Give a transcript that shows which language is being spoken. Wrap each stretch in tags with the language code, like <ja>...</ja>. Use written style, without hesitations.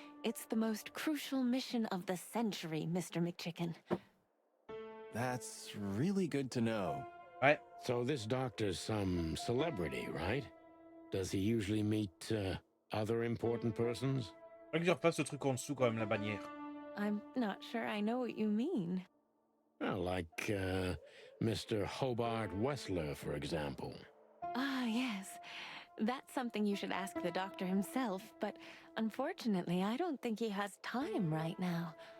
<en>It's the most crucial mission of the century, Mr. McChicken. That's really good to know.</en> <fr>Ouais.</fr> <en>So this doctor's some celebrity, right? Does he usually meet other important persons?</en> <fr>Faudrait que je refasse ce truc en dessous quand même, la bannière.</fr> <en>I'm not sure I know what you mean. Well, like Mr. Hobart Wessler, for example. Ah, yes. That's something you should ask the doctor himself, but unfortunately, I don't think he has time right now.</en>